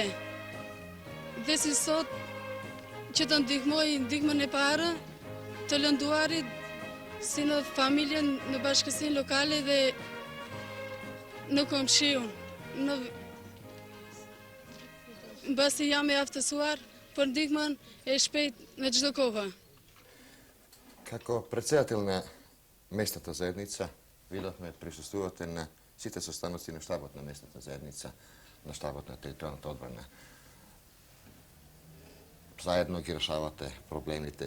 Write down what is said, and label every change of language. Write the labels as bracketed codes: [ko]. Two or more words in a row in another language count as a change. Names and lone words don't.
[sq] Dhe si sot që të ndihmoj ndihmën e parë të lënduarit si në familjen, në bashkësinë lokale dhe në komshiun. Mbasi jam e aftësuar për ndihmën e shpejt në çdo kohë. [mk] Како председател на местната заедница, видовме присуствувате на сите состаноци на штабот на местната заедница, на штабот на територијалната одбрана. Заедно ги решавате проблемите.